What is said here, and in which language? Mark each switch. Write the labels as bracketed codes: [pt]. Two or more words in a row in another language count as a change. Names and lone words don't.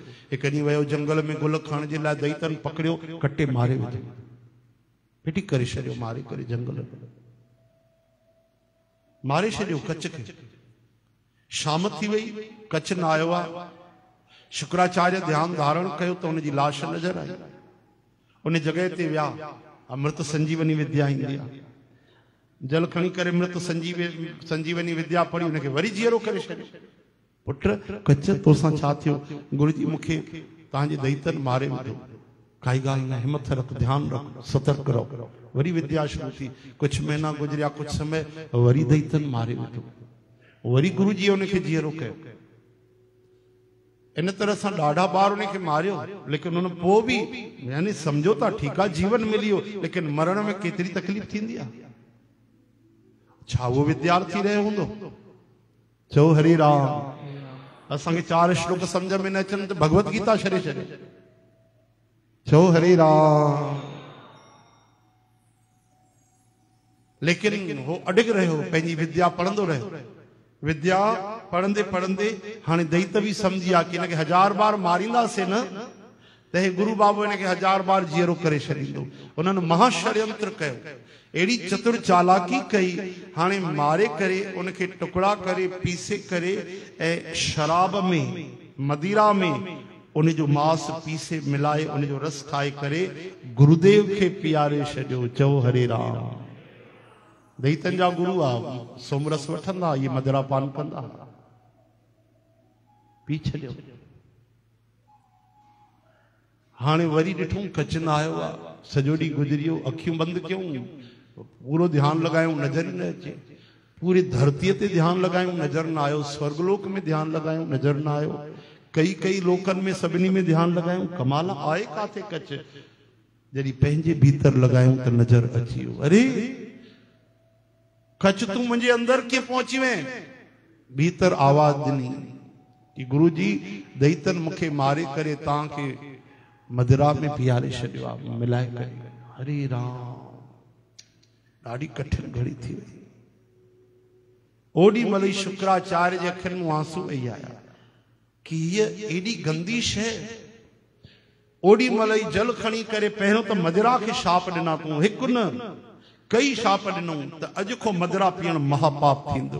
[sd] हिकु ॾींहुं वियो जंगल में गुल खाइण जे लाइ, दैतन पकड़ियो, कटे मारे विधो, पिटी करे छॾियो, मारे करे जंगल में मारे छॾियो कच्छ खे। शाम थी वई, कच्छ न आयो आहे। शुक्राचार्य ध्यान धारण कयो त हुनजी लाश नज़र आई। उन जॻह ते विया, अमृत संजीवनी विद्या ईंदी आहे, जल खणी करे अमृत संजीवनी विद्या पढ़ी, उनखे वरी जीअरो करे छॾियो। पुट कच्छ तोसां छा थियो? गुरु जी मूंखे तव्हांजे दैतन मारे विधो। काई ॻाल्हि न, हिमत रख, ध्यान रख, सतर्क रहो। वरी विद्या शुरू थी। कुछ महीना गुज़रिया, कुछ समय, वरी दैतन मारे विधो। वरी गुरु जी उनखे जीअरो कयो। इन तरह सां ॾाढा बार उनखे मारियो, लेकिन उन पोइ बि, यानी सम्झो था ठीकु आहे जीवन मिली वियो, लेकिन मरण में केतिरी तकलीफ़ थींदी आहे। छा उहो विद्यार्थी रहियो हूंदो? चओ हरि राम। असांखे 4 श्लोक सम्झ में न अचनि त भगवत गीता छॾे छॾे। चओ हरि राम। लेकिन हो अडिग रहियो, पंहिंजी विद्या पढ़ंदो रहियो। विद्या पढ़ंदे पढ़ंदे हाणे दैत बि सम्झी आहे कि हिनखे 1000 बार मारींदासीं न त हे गुरु बाबू हिनखे 1000 बार जीअरो करे छॾींदो। उन्हनि महाषड्यंत्र कयो, अहिड़ी चतुर चालाकी कई। हाणे मारे करे उनखे टुकड़ा करे पीसे करे ऐं शराब में, मदिरा में उनजो मांस पीसे मिलाए उनजो रस ठाहे करे गुरुदेव खे पीआरे छॾियो। चओ हरे राम। दैतन जा गुरु आहे, सोमरस वठंदा, ये मदिरा पान कंदा, पी छॾियो। हाणे वरी ॾिठूं कच्छ न आयो आहे, सॼो ॾींहुं गुज़रियो, अखियूं बंदि कयूं, पूरो ध्यानु लॻायूं, नज़र ई न अचे। पूरी धरतीअ ते ध्यानु लॻायूं, नज़र न आयो। स्वर्गलोक में ध्यानु लॻायूं, नज़र न आयो। कई लोकनि में सभिनी में ध्यानु लॻायूं, कमाल आहे काथे कच्छ। जॾहिं पंहिंजे भीतर लॻायूं त नज़र अची वियो, अरे कच्छ तूं मुंहिंजे अंदर कीअं पहुची वएं? भीतर आवाज़ ॾिनी कि गुरु जी दैतन मूंखे मारे करे तव्हांखे मदिरा में पीआरे छॾियो आहे, मिलाए करे। हरे राम। ॾाढी कठिन घड़ी थी वई। ओॾी महिल ई शुक्राचार्य जे अखियुनि में आंसू वेई आया कि हीअ एॾी गंदी शइ। ओॾी महिल ई जल खणी करे पहिरियों त मदिरा खे शाप ॾिना तूं, हिकु न कई शाप ॾिनूं त अॼु खां मदिरा पीअण महापाप थींदो।